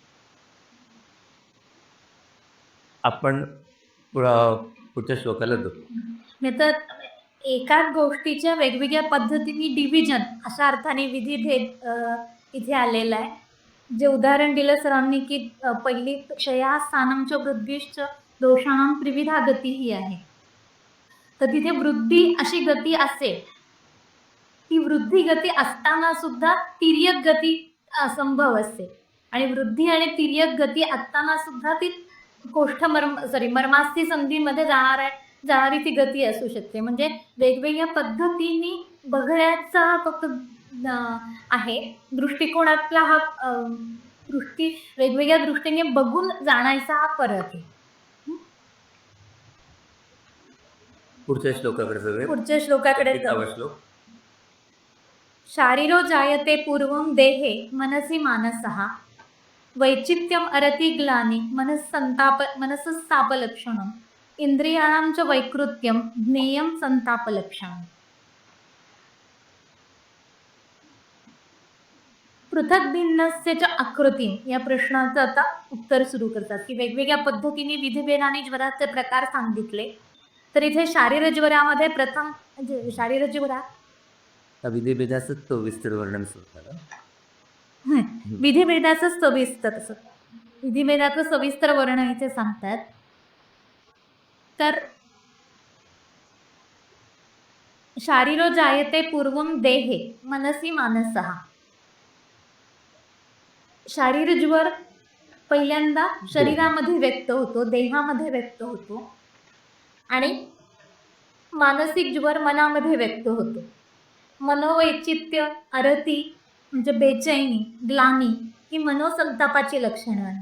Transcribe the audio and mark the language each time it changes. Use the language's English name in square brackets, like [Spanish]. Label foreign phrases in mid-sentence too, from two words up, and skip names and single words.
[Marathi] आपण पुढच्या श्लोकाला जाऊ. तर एकाच गोष्टीच्या वेगवेगळ्या पद्धतीने डिव्हिजन अशा अर्थाने विधिभेद इथे आलेला आहे. जे उदाहरण दिलं सरांनी की पहिली [Sanskrit] क्षया स्थानमच्या वृद्धिश्च दोषाणां त्रिविधा गती [Marathi] ही आहे. तर तिथे वृद्धी अशी गती असेल, ती वृद्धी गती असताना सुद्धा तिर्यक गती असंभव असते आणि वृद्धी आणि तिर्यक गती असताना सुद्धा ती मर्मास्थी संधीमध्ये जाणारी ती गती असू शकते. म्हणजे वेगवेगळ्या पद्धतीने बघण्याचा फक्त आहे दृष्टिकोनातला हा वेगवेगळ्या दृष्टीने बघून जाण्याचा हा फरक आहे. पुढच्या श्लोकाकडे जाऊया. पुढच्या श्लोकाकडे 31वा श्लोक. [Sanskrit] शारीरो जायते पूर्वं देहे मनसि मानसः वैचित्यम अरति ग्लानि मनसस्तापलक्षणम् इंद्रियाणां च वैकृत्यम ज्ञेयं संतापलक्षणम्. पृथक भिन्नस्य च आकृती [Marathi] या प्रश्नाचं आता उत्तर सुरू करतात की वेगवेगळ्या पद्धतीने विधिभेदाने ज्वराचे प्रकार सांगितले. तर इथे शारीरज्वरामध्ये प्रथम म्हणजे शारीरज्वरा विधिभेदाचं सविस्तर वर्णन सुरू झालं. विधिभेदाचं सविस्तर वर्णन इथे सांगतात. [Sanskrit] तर शारीरो जायते पूर्वं देहे मनसि मानसः. [Marathi] शारीरज्वर पहिल्यांदा शरीरामध्ये व्यक्त होतो, देहामध्ये व्यक्त होतो आणि मानसिक ज्वर मनामध्ये व्यक्त होतो. मनोवैचित्य अरती म्हणजे बेचैनी, ग्लानी ही मनोसंतापाची लक्षणं आहेत.